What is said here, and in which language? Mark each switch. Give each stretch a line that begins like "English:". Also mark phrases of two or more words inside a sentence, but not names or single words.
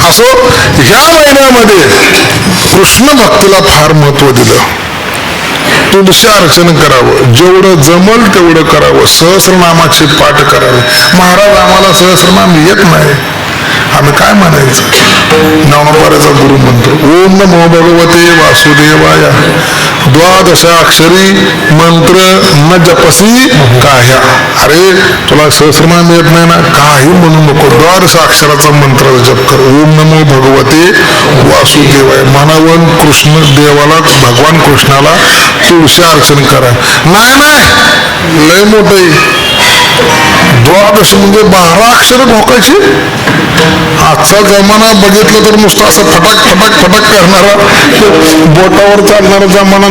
Marathi: असो, ह्या महिन्यामध्ये कृष्ण भक्तीला फार महत्व दिलं. तुलसी अर्चन करावं, जेवढं जमल तेवढं करावं. सहस्रनामाचे पाठ करावे. महाराज आम्हाला सहस्रनाम येत नाही, आम्ही काय म्हणायचं? नामपाराचा गुरु म्हणतो
Sanskrit: ओम नमो भगवते वासुदेवाय.
Marathi: द्वादशाक्षरी मंत्र न जपसी काह्या. अरे तुला सहस्रनाम येत नाही ना, काही म्हणू नको. द्वादशाक्षराचा मंत्र जप कर.
Sanskrit: ओम नमो भगवते वासुदेवाय
Marathi: म्हणावं. कृष्ण देवाला, भगवान कृष्णाला तुळशी अर्चन करा. नाही लय मोठं. द्वादश म्हणजे 12 अक्षर भोकायची. आजचा जमाना बघितलं तर नुसतं असं फटाक फटाक फटाक करणारा, बोटावर चालणारा जमाना.